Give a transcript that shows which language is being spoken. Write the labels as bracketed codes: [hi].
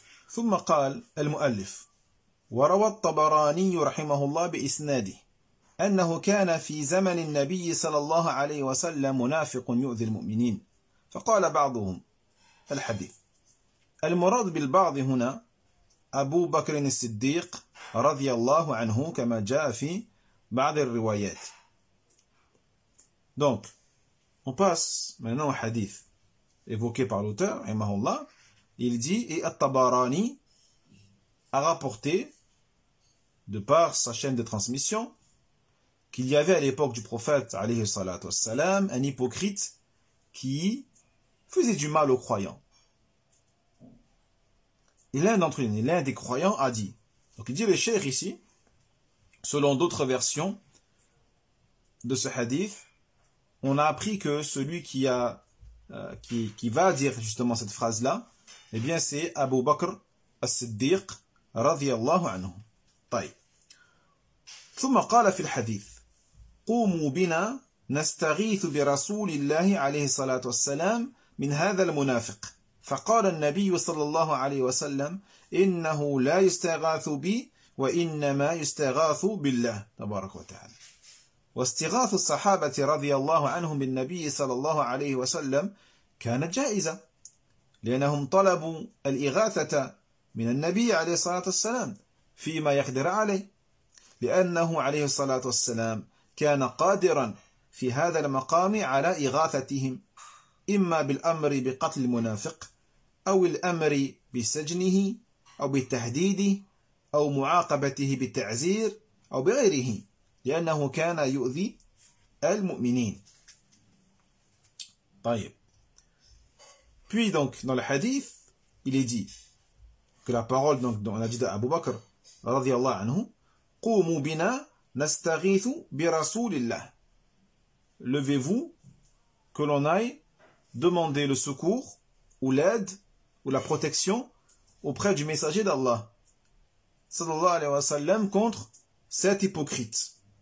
[ar] ثم قال المؤلف وروى الطبراني رحمه الله بإسناده أنه كان في زمن النبي صلى الله عليه وسلم منافق يؤذي المؤمنين فقال بعضهم الحديث المراد بالبعض هنا أبو بكر الصديق رضي الله عنه كما جاء في بعض الروايات. [fr] Donc, on passe maintenant au hadith évoqué par l'auteur, rahimahullah. Il dit, et At-Tabarani a rapporté, de par sa chaîne de transmission, qu'il y avait à l'époque du prophète, alayhi salatu wassalam, un hypocrite qui faisait du mal aux croyants. Et l'un d'entre eux, l'un des croyants, a dit, donc il dit le cheikh ici, selon d'autres versions de ce hadith, on a appris que celui qui va dire justement cette phrase-là, eh bien c'est Abu Bakr as-Siddiq radiyallahu anhu. [ar] طيب. ثم قال في الحديث قوموا بنا نستغيث برسول الله عليه الصلاة والسلام من هذا المنافق فقال النبي صلى الله عليه وسلم إنه لا يستغاث بي وإنما يستغاث بالله تبارك وتعالى واستغاث الصحابة رضي الله عنهم بالنبي صلى الله عليه وسلم كانت جائزة لأنهم طلبوا الإغاثة من النبي عليه الصلاة والسلام فيما يقدر عليه لأنه عليه الصلاة والسلام كان قادرا في هذا المقام على إغاثتهم إما بالأمر بقتل المنافق أو الأمر بسجنه أو بالتهديد أو معاقبته بالتعزير أو بغيره لأنه كان يؤذي المؤمنين. طيب. [fr] Puis donc, dans le hadith, il est dit que la parole, donc, on a dit d'Abu Bakr, radiyallahu anhu, [ar] Qumu bina nastaghithu bi rasulillah. [fr] Levez-vous, que l'on aille demander le secours, ou l'aide, ou la protection auprès du messager d'Allah, sallallahu alayhi wa sallam, contre cet hypocrite.